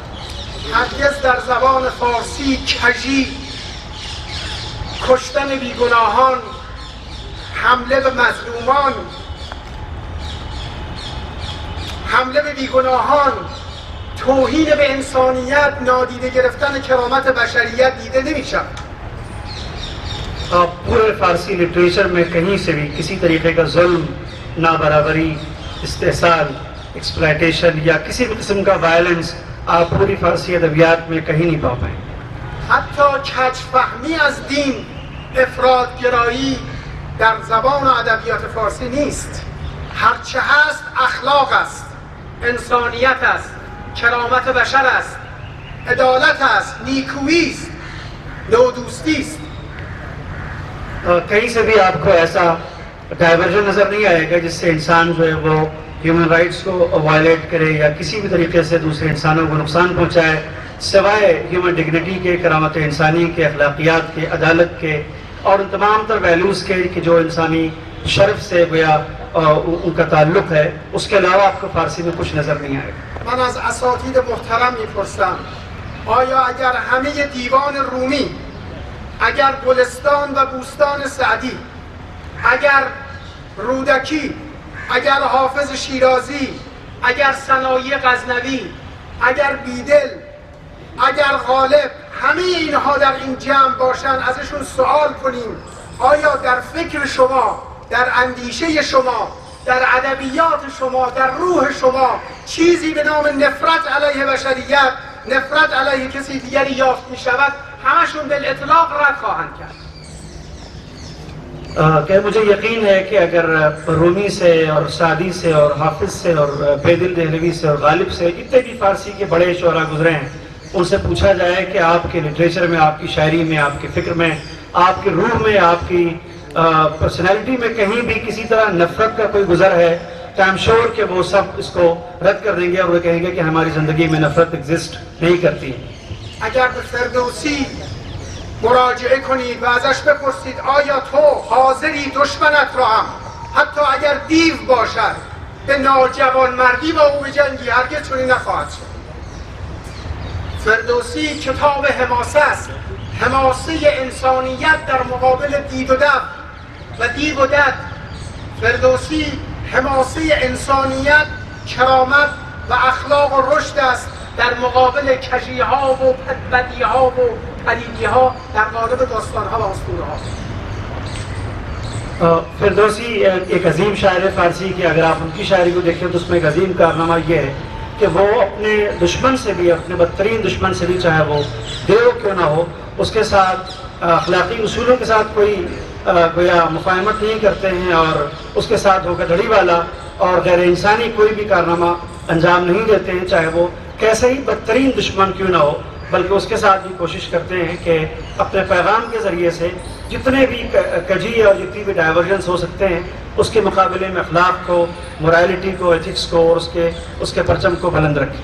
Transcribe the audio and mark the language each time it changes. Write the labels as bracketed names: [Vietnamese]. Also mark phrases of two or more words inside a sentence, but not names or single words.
[Persian] هرگز در زبان فارسی کژی، کشتن بیگناهان، حمله به مظلومان، حمله به بیگناهان، توهین به انسانیت، نادیده گرفتن کرامت بشریت دیده نمی شود. [Hindi] आप पूरे फ़ारसी लिटरेचर में कहीं से भी किसी तरीके का जुल्म, नाबराबरी, इस्तेसाल, एक्सप्लॉयटेशन या किसी भी किस्म का वायलेंस आप पूरी फ़ारसी अदबियात में कहीं नहीं पा पाएंगे। [Persian] حتی کج‌فهمی از دین، افراط‌گرایی در زبان و ادبیات فارسی نیست. هرچه هست اخلاق است، انسانیت است، کرامت بشر است، عدالت است، نیکویی است، نودوستی است. [Hindi] कहीं से भी आपको ऐसा डाइवर्जन नज़र नहीं आएगा जिससे इंसान जो है वो [English] human rights [Hindi] को वायलेट करे या किसी भी तरीके से दूसरे इंसानों को नुकसान पहुंचाए, सिवाय [English] human dignity [Hindi] के, करामत इंसानी के, अखलाकियात के, अदालत के और उन तमाम तर वैल्यूज़ के कि जो इंसानी शर्फ से गोया उनका ताल्लुक है, उसके अलावा आपको फ़ारसी में कुछ नज़र नहीं आएगा. [Persian] من از اساتید محترم میپرسم آیا اگر همه دیوان رومی، اگر گلستان و بوستان سعدی، اگر رودکی، اگر حافظ شیرازی، اگر صنایع غزنوی، اگر بیدل، اگر غالب، همه اینها در این جمع باشن، ازشون سوال کنیم آیا در فکر شما، در اندیشه شما، در ادبیات شما، در روح شما چیزی به نام نفرت علیه بشریت، نفرت علیه کسی دیگری یافت می شود، همشون بالاطلاق رد خواهند کرد. [Hindi] कि मुझे यकीन है कि अगर रूमी से और सादी से और हाफिज से और बेदिल दहलवी से और गालिब से जितने भी फारसी के बड़े शोरा गुजरे हैं, उनसे पूछा जाए कि आपके लिटरेचर में, आपकी शायरी में, आपकी फ़िक्र में, आपकी रूह में, आपकी पर्सनैलिटी में कहीं भी किसी तरह नफरत का कोई गुजर है, तो [English] I am sure [Hindi] कि वो सब इसको रद्द कर देंगे और वो कहेंगे कि हमारी ज़िंदगी में नफरत एग्जिस्ट नहीं करती. [Persian] اگر به فردوسی مراجعه کنید و ازش بپرسید آیا تو حاضری دشمنت را هم حتی اگر دیو باشد به ناجوانمردی با او بجنگی، هرگز چنین نخواهد شد. فردوسی کتاب حماسه است، حماسه انسانیت در مقابل دید و دد و دیو و دد. فردوسی حماسه انسانیت، کرامت و اخلاق و رشد است در مقابل کژی‌ها و بدی‌ها و پلیدی‌ها در قالب داستان‌ها و اسطوره‌ها. [Hindi] फिरदौसी एक अजीम शायर फ़ारसी की अगर आप उनकी शायरी को देखें तो उसमें एक अजीम कारनामा ये है कि वो अपने दुश्मन से भी, अपने बदतरीन दुश्मन से भी, चाहे वो देव क्यों ना हो, उसके साथ अखलाकी उसूलों के साथ कोई गोया मुफाहमत नहीं करते हैं और उसके साथ धोखाधड़ी वाला और गैर इंसानी कोई भी कारनामा अंजाम नहीं देते हैं, चाहे वो कैसे ही बदतरीन दुश्मन क्यों ना हो, बल्कि उसके साथ भी कोशिश करते हैं कि अपने पैगाम के ज़रिए से जितने भी कजी और जितनी भी डाइवर्जेंस हो सकते हैं उसके मुकाबले में अखलाक को, मोरालिटी को, एथिक्स को और उसके परचम को बुलंद रखें.